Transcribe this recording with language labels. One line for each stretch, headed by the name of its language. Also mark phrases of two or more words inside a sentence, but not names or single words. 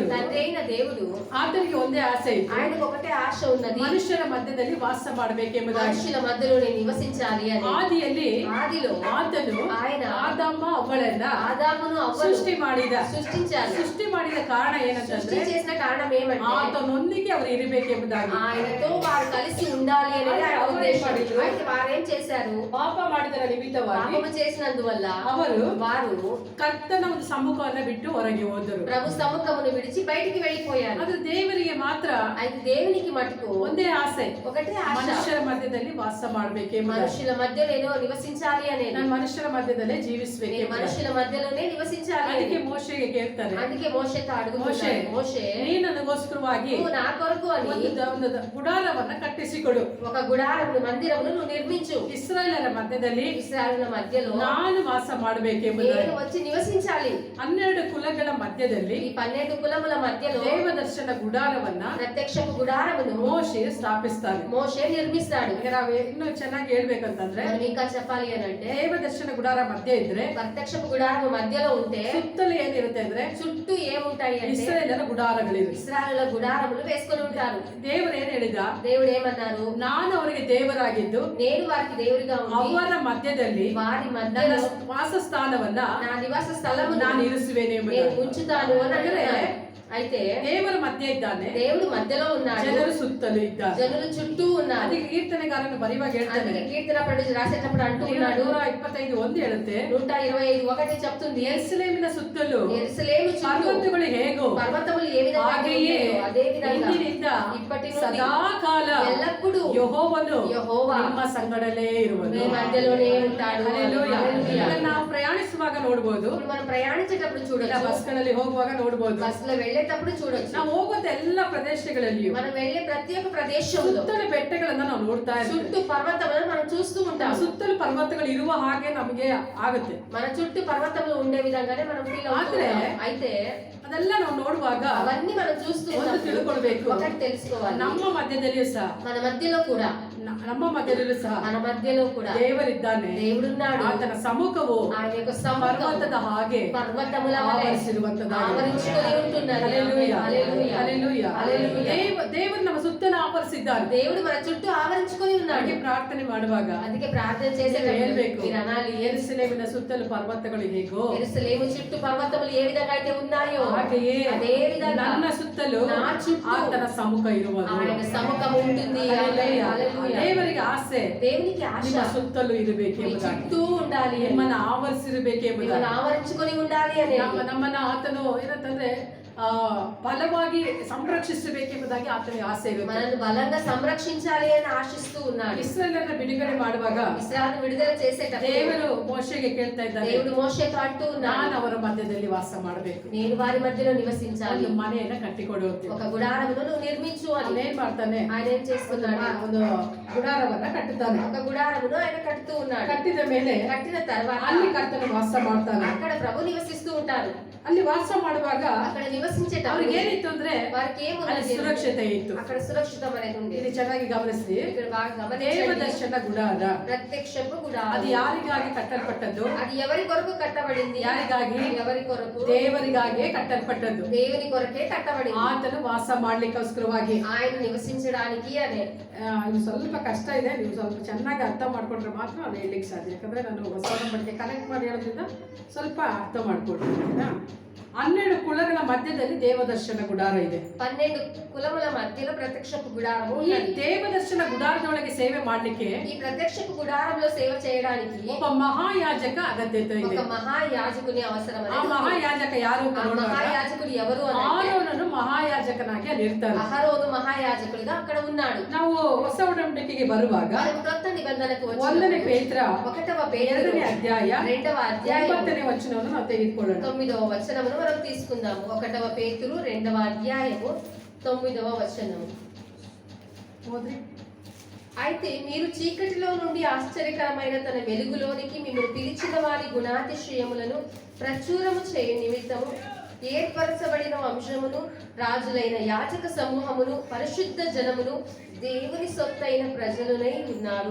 Telugu: తండ్రి అయిన దేవుడు,
Kannada: ಆತನಿಗೆ ಒಂದೇ ಆಸೆ ಇತ್ತು,
Telugu: ఆయనకు ఒకటే ఆశ ఉన్నది,
Kannada: ಮನುಷ್ಯರ ಮಧ್ಯದಲ್ಲಿ ವಾಸ ಮಾಡಬೇಕೆಂಬುದಾಗಿ.
Telugu: మనుషుల మధ్యలో నేను నివసించాలి అని.
Kannada: ಆದಿಯಲ್ಲಿ
Telugu: ఆదిలో
Kannada: ಆತನು
Telugu: ఆయన
Kannada: ಆದಮ್ಮ ಅವಳನ್ನ
Telugu: ఆదామును అవ్వను
Kannada: ಸೃಷ್ಟಿ ಮಾಡಿದ.
Telugu: సృష్టించాలి.
Kannada: ಸೃಷ್ಟಿ ಮಾಡಿದ ಕಾರಣ
Telugu: సృష్టి
Kannada: ಏನಂತಂದ್ರೆ,
Telugu: చేసిన కారణం ఏమంటే
Kannada: ಆತನೊಂದಿಗೆ ಅವರು ಇರಬೇಕೆಂಬುದಾಗಿ.
Telugu: ఆయనతో వారు కలిసి ఉండాలి అనేది ఆయన ఆయన ఉద్దేశం.
Kannada: ಮಾಡಿದ್ರು.
Telugu: అయితే వారేం చేశారు,
Kannada: ಪಾಪ ಮಾಡಿದರ ನಿಮಿತ್ತವಾಗಿ
Telugu: పాపము చేసినందువల్ల
Kannada: ಅವರು
Telugu: వారు
Kannada: ಕರ್ತನ ಒಂದು ಸಮ್ಮುಖವನ್ನ ಬಿಟ್ಟು ಹೊರಗೆ ಹೋದರು.
Telugu: ప్రభు సముఖమును విడిచి బయటికి వెళ్ళిపోయారు.
Kannada: ಅದು ದೇವರಿಗೆ ಮಾತ್ರ
Telugu: అయితే దేవునికి మటుకు
Kannada: ಒಂದೇ ಆಸೆ,
Telugu: ఒకటే ఆశ,
Kannada: ಮನುಷ್ಯರ ಮಧ್ಯದಲ್ಲಿ ವಾಸ ಮಾಡಬೇಕೆಂಬುದಾಗಿ.
Telugu: మనుషుల మధ్యలో నివసించాలి అనేది.
Kannada: ನಾನು ಮನುಷ್ಯರ ಮಧ್ಯದಲ್ಲೇ
Telugu: నేను
Kannada: ಜೀವಿಸಬೇಕು.
Telugu: మనుషుల మధ్యలోనే నివసించాలి
Kannada: ಅದಕ್ಕೆ
Telugu: అని.
Kannada: ಮೋಶೆಗೆ ಕೇಳ್ತಾರೆ,
Telugu: అందుకే మోషేతో
Kannada: ಮೋಶೆ,
Telugu: అడుగుతున్నాడు, మోషే
Kannada: ನೀನು ನನಗೋಸ್ಕರವಾಗಿ
Telugu: నువ్వు నా కొరకు అని
Kannada: ಒಂದು ಗುಡಾರವನ್ನ ಕಟ್ಟಿಸಿಕೊಡು.
Telugu: ఒక గుడారమును మందిరమును నువ్వు నిర్మించు.
Kannada: ಇಸ್ರಾಯೇಲರ ಮಧ್ಯದಲ್ಲಿ
Telugu: ఇశ్రాయేలుల మధ్యలో
Kannada: ನಾನು ವಾಸ ಮಾಡಬೇಕೆಂಬುದಾಗಿ.
Telugu: నేను వచ్చి నివసించాలి.
Kannada: 12 ಕುಲಗಳ ಮಧ್ಯದಲ್ಲಿ
Telugu: ఈ 12 కులముల మధ్యలో
Kannada: ದೇವದರ್ಶನ ಗುಡಾರವನ್ನ
Telugu: ప్రత్యక్షపు గుడారమును
Kannada: ಮೋಶೆ ಸ್ಥಾಪಿಸ್ತಾನೆ.
Telugu: మోషే నిర్మిస్తాడు.
Kannada: ಈಗ ನಾವು ಇನ್ನು ಚೆನ್ನಾಗಿ ಹೇಳ್ಬೇಕಂತಂದ್ರೆ,
Telugu: మనం ఇంకా చెప్పాలి అని అంటే,
Kannada: ದೇವದರ್ಶನ ಗುಡಾರ ಮಧ್ಯೆ ಇದ್ರೆ
Telugu: ప్రత్యక్షపు గుడారము మధ్యలో ఉంటే
Kannada: ಸುತ್ತಲೂ ಏನಿರುತ್ತೆ ಅಂದ್ರೆ
Telugu: చుట్టూ ఏముంటాయి అంటే
Kannada: ಇಸ್ರಾಯೇಲರ ಗುಡಾರಗಳಿವೆ.
Telugu: ఇశ్రాయేలుల గుడారములు వేసుకొని ఉంటారు.
Kannada: ದೇವರು ಏನ್ ಹೇಳಿದ,
Telugu: దేవుడు ఏమన్నారు,
Kannada: ನಾನು ಅವರಿಗೆ ದೇವರಾಗಿದ್ದು
Telugu: నేను వారికి దేవుడిగా ఉండి
Kannada: ಅವರ ಮಧ್ಯದಲ್ಲಿ
Telugu: వారి
Kannada: ನನ್ನ
Telugu: మధ్యలో
Kannada: ವಾಸಸ್ಥಾನವನ್ನ
Telugu: నా నివాస స్థలము
Kannada: ನಾನು ಇರಿಸುವೇನೆ
Telugu: నేను
Kannada: ಎಂಬುದಾಗಿ.
Telugu: ఉంచుతాను అని
Kannada: ಅಂದ್ರೆ
Telugu: అంటున్నాడు. అయితే
Kannada: ದೇವರ ಮಧ್ಯೆ ಇದ್ದಾನೆ,
Telugu: దేవుడు మధ్యలో ఉన్నాడు,
Kannada: ಜನರು ಸುತ್ತಲೂ ಇದ್ದಾರೆ.
Telugu: జనులు చుట్టూ ఉన్నారు.
Kannada: ಅದಕ್ಕೆ ಕೀರ್ತನೆಗಾರನು ಬರೆಯುವಾಗ ಹೇಳ್ತಾನೆ,
Telugu: అందుకే కీర్తన పడి రాసేటప్పుడు అంటూ ఉన్నాడు,
Kannada: 125:1 ಹೇಳುತ್ತೆ,
Telugu: 125:1 చెప్తుంది,
Kannada: ಯೆರೂಸಲೇಮಿನ ಸುತ್ತಲೂ
Telugu: యెరూషలేము చుట్టూ
Kannada: ಪರ್ವತಗಳು ಹೇಗೋ
Telugu: పర్వతములు ఏ విధంగా
Kannada: ಹಾಗೆಯೇ
Telugu: ఉన్నాయో అదే విధంగా
Kannada: ಇಂದಿನಿಂದ
Telugu: ఇప్పటి నుండి
Kannada: ಸದಾಕಾಲ
Telugu: ఎల్లప్పుడూ
Kannada: ಯೆಹೋವನು
Telugu: యెహోవా
Kannada: ನಿಮ್ಮ ಸಂಗಡಲೇ ಇರುವನು.
Telugu: మీ మధ్యలోనే ఉంటాడు.
Kannada: ಹಲ್ಲೆಲೂಯಾ.
Telugu: హల్లెలూయా.
Kannada: ಇದನ್ನ ನಾವು ಪ್ರಯಾಣಿಸುವಾಗ ನೋಡಬಹುದು,
Telugu: ఇప్పుడు మనం ప్రయాణించేటప్పుడు చూడొచ్చు,
Kannada: ಬಸ್ಗಳಲ್ಲಿ ಹೋಗುವಾಗ ನೋಡಬಹುದು.
Telugu: బస్సులో వెళ్ళేటప్పుడు చూడొచ్చు,
Kannada: ನಾವು ಹೋಗುವಂತ ಎಲ್ಲ ಪ್ರದೇಶಗಳಲ್ಲಿಯೂ
Telugu: మనం వెళ్ళే ప్రతి ఒక్క ప్రదేశంలో
Kannada: ಸುತ್ತಲ ಬೆಟ್ಟಗಳನ್ನ ನಾವು ನೋಡ್ತಾ ಇರ್ತೀವಿ.
Telugu: చుట్టూ పర్వతములను మనం చూస్తూ ఉంటాం.
Kannada: ಸುತ್ತಲೂ ಪರ್ವತಗಳು ಇರುವ ಹಾಗೆ ನಮಗೆ ಆಗುತ್ತೆ.
Telugu: మన చుట్టూ పర్వతములు ఉండే విధంగానే మనం ఫీల్ ఆత్రే అవుతాం. అయితే
Kannada: ಅದೆಲ್ಲ ನಾವು ನೋಡುವಾಗ
Telugu: అవన్నీ మనం చూస్తూ
Kannada: ಒಂದು
Telugu: ఉన్నప్పుడు
Kannada: ತಿಳ್ಕೊಳ್ಬೇಕು,
Telugu: ఒకటి తెలుసుకోవాలి.
Kannada: ನಮ್ಮ ಮಧ್ಯದಲ್ಲಿಯೂ ಸಹ
Telugu: మన మధ్యలో కూడా
Kannada: ನಮ್ಮ మధ్యದಲ್ಲೂ ಸಹ
Telugu: మన మధ్యలో కూడా
Kannada: ದೇವರಿದ್ದಾನೆ.
Telugu: దేవుడున్నాడు.
Kannada: ಆತನ ಸಮ್ಮುಖವು
Telugu: ఆయన యొక్క సముఖం
Kannada: ಪರ್ವತದ ಹಾಗೆ
Telugu: పర్వతముల వలె
Kannada: ಆವರಿಸಿರುವಂತದ್ದಾಗಿದೆ.
Telugu: ఆవరించుకొని ఉంటున్నది. హల్లెలూయా, హల్లెలూయా, హల్లెలూయా. హల్లెలూయా.
Kannada: ದೇವರು ನಮ್ಮ ಸುತ್ತಲೂ ಆವರಿಸಿದ್ದಾನೆ.
Telugu: దేవుడు మన చుట్టూ ఆవరించుకొని ఉన్నాడు.
Kannada: ಹಾಗೆ ಪ್ರಾರ್ಥನೆ ಮಾಡುವಾಗ
Telugu: అందుకే ప్రార్థన చేసేటప్పుడు
Kannada: ಹೇಳ್ಬೇಕು,
Telugu: మీరు అనాలి,
Kannada: ಯೆರೂಸಲೇಮಿನ ಸುತ್ತಲೂ ಪರ್ವತಗಳು ಹೇಗೋ
Telugu: యెరూషలేము చుట్టూ పర్వతములు ఏ విధంగా అయితే ఉన్నాయో
Kannada: ಹಾಗೆಯೇ
Telugu: అదే విధంగా
Kannada: ನನ್ನ ಸುತ್ತಲೂ
Telugu: నా చుట్టూ
Kannada: ಆತನ ಸಮ್ಮುಖ ಇರುವುದು.
Telugu: ఆయన సముఖం ఉంటుంది. హల్లెలూయా. హల్లెలూయా.
Kannada: ದೇವರಿಗೆ ಆಸೆ
Telugu: దేవునికి ఆశ
Kannada: ನಿಮ್ಮ ಸುತ್ತಲೂ
Telugu: మీ
Kannada: ಇರಬೇಕೆಂಬುದಾಗಿ,
Telugu: చుట్టూ ఉండాలి అని.
Kannada: ನಿಮ್ಮನ್ನ ಆವರಿಸಿರಬೇಕೆಂಬುದಾಗಿ.
Telugu: మిమ్మల్ని ఆవరించుకొని ఉండాలి అని.
Kannada: ನಮ್ಮನ್ನ ಆತನು ಏನಂತಂದ್ರೆ ಬಲವಾಗಿ ಸಂರಕ್ಷಿಸಬೇಕೆಂಬುದಾಗಿ ಆತನಿಗೆ ಆಸೆ ಇರುತ್ತೆ.
Telugu: మనల్ని బలంగా సంరక్షించాలి అని ఆశిస్తూ ఉన్నాడు.
Kannada: ಇಸ್ರಾಯೇಲರನ್ನ ಬಿಡುಗಡೆ ಮಾಡುವಾಗ
Telugu: ఇశ్రాయేలును విడుదల చేసేటప్పుడు
Kannada: ದೇವರು ಮೋಶೆಗೆ ಕೇಳ್ತಾ ಇದ್ದಾನೆ,
Telugu: దేవుడు మోషేతో అంటూ
Kannada: ನಾನು
Telugu: ఉన్నాడు,
Kannada: ಅವರ ಮಧ್ಯದಲ್ಲಿ ವಾಸ ಮಾಡಬೇಕು,
Telugu: నేను వారి మధ్యలో నివసించాలి,
Kannada: ಒಂದು ಮನೆಯನ್ನ ಕಟ್ಟಿಕೊಡು ಅಂತ.
Telugu: ఒక గుడారమును నువ్వు నిర్మించు అని.
Kannada: ಅವನೇನ್ ಮಾಡ್ತಾನೆ,
Telugu: ఆయన ఏం చేస్తున్నాడు?
Kannada: ಒಂದು ಗುಡಾರವನ್ನ ಕಟ್ಟುತ್ತಾನೆ.
Telugu: ఒక గుడారమును ఆయన కడుతూ ఉన్నాడు.
Kannada: ಕಟ್ಟಿದ ಮೇಲೆ
Telugu: కట్టిన తర్వాత
Kannada: ಅಲ್ಲಿ ಕರ್ತನು ವಾಸ ಮಾಡ್ತಾನೆ.
Telugu: అక్కడ ప్రభు నివసిస్తూ ఉంటారు.
Kannada: ಅಲ್ಲಿ ವಾಸ ಮಾಡುವಾಗ
Telugu: అక్కడ నివసించేటప్పుడు
Kannada: ಅವ್ರಿಗೆ ಏನಿತ್ತು ಅಂದ್ರೆ
Telugu: వారికి
Kannada: ಅಲ್ಲಿ
Telugu: ఏమున్నది?
Kannada: ಸುರಕ್ಷತೆ ಇತ್ತು.
Telugu: అక్కడ సురక్షితం అనేది ఉంది.
Kannada: ಇಲ್ಲಿ ಚೆನ್ನಾಗಿ ಗಮನಿಸಿ,
Telugu: ఇక్కడ బాగా
Kannada: ದೇವ
Telugu: గమనించండి.
Kannada: ದರ್ಶನ ಗುಡಾರ
Telugu: ప్రత్యక్షపు
Kannada: ಅದು
Telugu: గుడారం.
Kannada: ಯಾರಿಗಾಗಿ ಕಟ್ಟಲ್ಪಟ್ಟದ್ದು?
Telugu: అది ఎవరి కొరకు కట్టబడింది?
Kannada: ಯಾರಿಗಾಗಿ?
Telugu: ఎవరి కొరకు?
Kannada: ದೇವರಿಗಾಗಿಯೇ ಕಟ್ಟಲ್ಪಟ್ಟದ್ದು.
Telugu: దేవుని కొరకే కట్టబడింది.
Kannada: ಆತನು ವಾಸ ಮಾಡ್ಲಿಕ್ಕೋಸ್ಕರವಾಗಿ.
Telugu: ఆయన నివసించడానికి అనే.
Kannada: ಇದು ಸ್ವಲ್ಪ ಕಷ್ಟ ಇದೆ, ನೀವು ಸ್ವಲ್ಪ ಚೆನ್ನಾಗಿ ಅರ್ಥ ಮಾಡ್ಕೊಂಡ್ರೆ ಮಾತ್ರ ನಾನು ಹೇಳಲಿಕ್ಕೆ ಸಾಧ್ಯ. ಯಾಕಂದ್ರೆ ನಾನು ಹೊಸ ಒಡಂಬಡಿಕೆ ಕನೆಕ್ಟ್ ಮಾಡಿ ಹೇಳೋದ್ರಿಂದ ಸ್ವಲ್ಪ ಅರ್ಥ ಮಾಡ್ಕೊಳ್ತೀನಿ. 12 ಕುಲಗಳ ಮಧ್ಯದಲ್ಲಿ ದೇವದರ್ಶನ ಗುಡಾರ ಇದೆ.
Telugu: 12 కులముల మధ్యలో ప్రత్యక్షపు గుడారము
Kannada: ಈ
Telugu: ఉన్నది.
Kannada: ದೇವದರ್ಶನ ಗುಡಾರದೊಳಗೆ ಸೇವೆ ಮಾಡ್ಲಿಕ್ಕೆ
Telugu: ఈ ప్రత్యక్షపు గుడారంలో సేవ చేయడానికి
Kannada: ಒಬ್ಬ ಮಹಾಯಾಜಕ ಅಗತ್ಯತೆ ಇದೆ.
Telugu: ఒక మహాయాజకుని అవసరం
Kannada: ಆ
Telugu: అనేది ఉంది.
Kannada: ಮಹಾಯಾಜಕ ಯಾರು ಅಂತ
Telugu: ఆ
Kannada: ನೋಡುವಾಗ
Telugu: మహాయాజకుడు ఎవరు అని అంటే
Kannada: ಆರೋನನು ಮಹಾಯಾಜಕನಾಗಿ ಅಲ್ಲಿ ಇರ್ತಾನೆ.
Telugu: అహరోను మహాయాజకుడిగా అక్కడ ఉన్నాడు.
Kannada: ನಾವು ಹೊಸ ಒಡಂಬಡಿಕೆಗೆ ಬರುವಾಗ
Telugu: మనము క్రొత్త నిబంధనకు
Kannada: 1ನೇ
Telugu: వచ్చినప్పుడు
Kannada: ಪೇತ್ರ
Telugu: 1వ పేతురు
Kannada: 2ನೇ ಅಧ್ಯಾಯ
Telugu: 2వ అధ్యాయం
Kannada: 9ನೇ ವಚನವನ್ನು ನಾವು ತೆಗೆದುಕೊಳ್ಳೋಣ.
Telugu: 9వ వచనమును మనం తీసుకుందాము. 1వ పేతురు 2వ అధ్యాయము 9వ వచనము.
Kannada: ಹೋದ್ರಿ?
Telugu: అయితే మీరు చీకటిలో నుండి ఆశ్చర్యకరమైన తన వెలుగులోనికి మిమ్మల్ని పిలిచిన వారి గుణాతిశయములను ప్రచురము చేయ నిమిత్తము ఏర్పరచబడిన వంశమును, రాజులైన యాజక సమూహమును, పరిశుద్ధ జనమును, దేవుని సొత్తైన ప్రజలునై ఉన్నారు.